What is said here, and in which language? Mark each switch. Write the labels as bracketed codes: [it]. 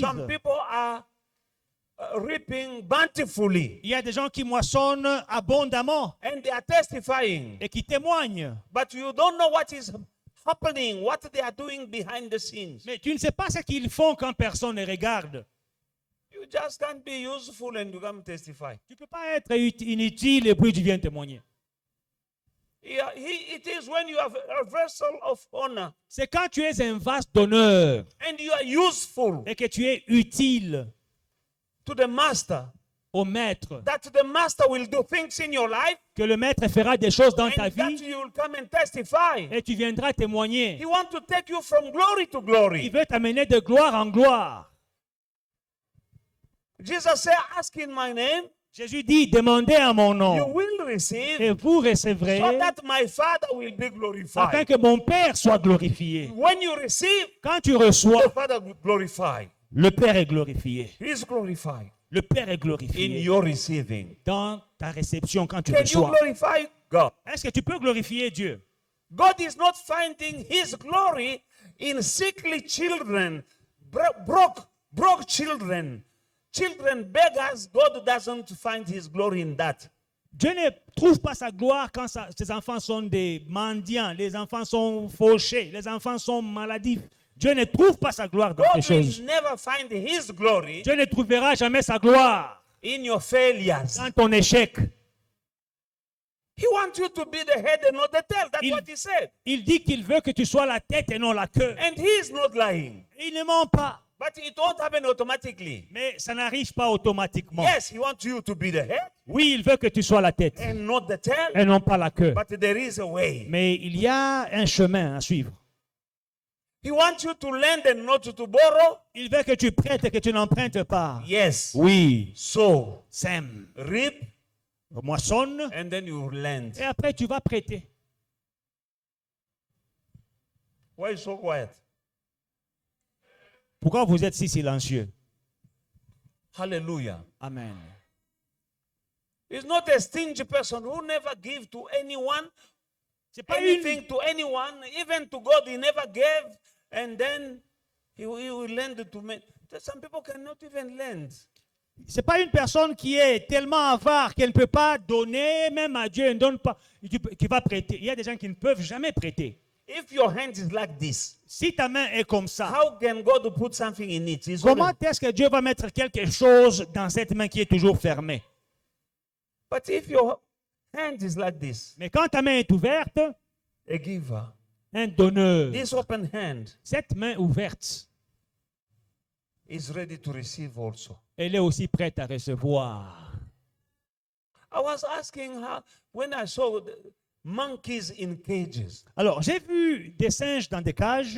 [en] some people are reaping bountifully. [fr] il y a des gens qui moissonnent abondamment [en] And they are testifying. [fr] et qui témoignent. [en] But you don't know what is happening, what they are doing behind the scenes. [fr] Mais tu ne sais pas ce qu'ils font quand personne ne regarde. [en] You just can't be useful and you come testify. [fr] Tu ne peux pas être inutile et puis tu viens témoigner. [en] Yeah, it is when you have a vessel of honor [fr] C'est quand tu es un vase d'honneur [en] and you are useful. [fr] et que tu es utile. [en] to the master, [fr] au maître, [en] that the master will do things in your life, [fr] que le maître fera des choses dans ta [en] and that [fr] vie [en] you will come and testify. [fr] et tu viendras témoigner. [en] He wants to take you from glory to [fr] Il [en] glory. [fr] veut t'amener de gloire en gloire. [en] Jesus said, ask in my name, [fr] Jésus dit, demandez à mon [en] you [fr] nom [en] will receive, [fr] et vous recevrez [en] so that my Father will be [fr] afin [en] glorified. [fr] que mon Père soit glorifié. [en] When you receive, [fr] Quand tu reçois, [en] the Father will glorify. [fr] le Père est glorifié. [en] He is glorified [fr] Le Père est [en] in [fr] glorifié [en] your receiving. [fr] dans ta réception quand tu [en] Can you [fr] reçois. [en] glorify God? [fr] Est-ce que tu peux glorifier Dieu? [en] God is not finding his glory in sickly children, broke children, beggars. God doesn't find his glory in that. [fr] Dieu ne trouve pas sa gloire quand ses enfants sont des mendiants, les enfants sont fauchés, les enfants sont maladifs. Dieu ne trouve pas sa gloire dans ces [en] God will [fr] choses. [en] never find his glory [fr] Dieu ne trouvera jamais sa gloire [en] in your failures. [fr] dans ton échec. [en] He wants you to be the head and not the tail. That's what he said. [fr] Il dit qu'il veut que tu sois la tête et non la queue. [en] And he is not lying. [fr] Il ne ment pas, [en] But it won't happen automatically. [fr] mais ça n'arrive pas automatiquement. [en] Yes, he wants you to be the head [fr] Oui, il veut que tu sois la tête [en] and not the tail. [fr] et non pas la queue. [en] But there is a way. [fr] Mais il y a un chemin à suivre. [en] He wants you to lend and not to borrow. [fr] Il veut que tu prêtes et que tu n'empruntes pas. [en] Yes. [fr] Oui, [en] So, [fr] sème, [en] reap [fr] moissonne [en] and then you lend. [fr] et après tu vas prêter. [en] Why is so quiet? [fr] Pourquoi vous êtes si silencieux? Hallelujah. Amen. [en] He's not a stingy person who never give to anyone, [fr] C'est pas [en] anything to anyone, even to God he never gave, and then he will lend to men. Some people cannot even lend. [fr] C'est pas une personne qui est tellement avare qu'elle ne peut pas donner, même à Dieu, elle ne donne pas, qui va prêter. Il y a des gens qui ne peuvent jamais prêter. [en] If your hand is like this, [fr] Si ta main est comme ça, [en] how can God put something in it? It's [fr] comment [en] only- [fr] est-ce que Dieu va mettre quelque chose dans cette main qui est toujours fermée? [en] But if your hand is like this, [fr] Mais quand ta main est ouverte, [en] a giver, [fr] un donneur, [en] this open hand [fr] cette main ouverte, [en] is ready to receive also. [fr] elle est aussi prête à recevoir. [en] I was asking how, when I saw the monkeys in cages. [fr] Alors, j'ai vu des singes dans des cages.